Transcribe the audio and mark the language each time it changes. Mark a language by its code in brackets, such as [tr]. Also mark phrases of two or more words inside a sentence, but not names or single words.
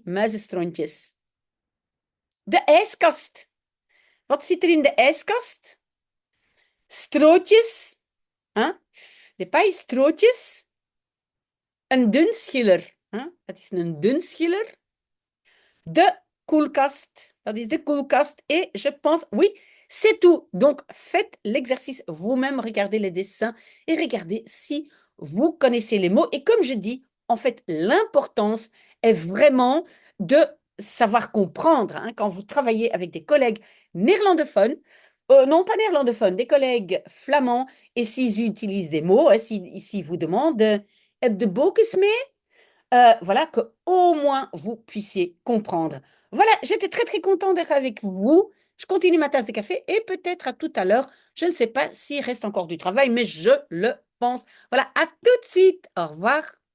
[nl] Muizenstrontjes. De ijskast. Wat zit er in de ijskast? Strootjes. Hein? De paillestrootjes. Een dunschiller. Hein? Dat is een dunschiller. De koelkast. Dat is de koelkast. [fr] Et je pense, oui, c'est tout. Donc, faites l'exercice vous-même. Regardez les dessins et regardez si vous connaissez les mots. Et comme je dis, en fait, l'importance est vraiment de savoir comprendre. Hein, quand vous travaillez avec des collègues néerlandophones, non pas néerlandophones, des collègues flamands, et s'ils utilisent des mots, hein, s'ils vous demandent [nl] heb de bokes mee? [fr] Voilà, que au moins vous puissiez comprendre. Voilà, j'étais très très contente d'être avec vous. Je continue ma tasse de café et peut-être à tout à l'heure. Je ne sais pas s'il reste encore du travail, mais je le pense. Voilà, à tout de suite. Au revoir.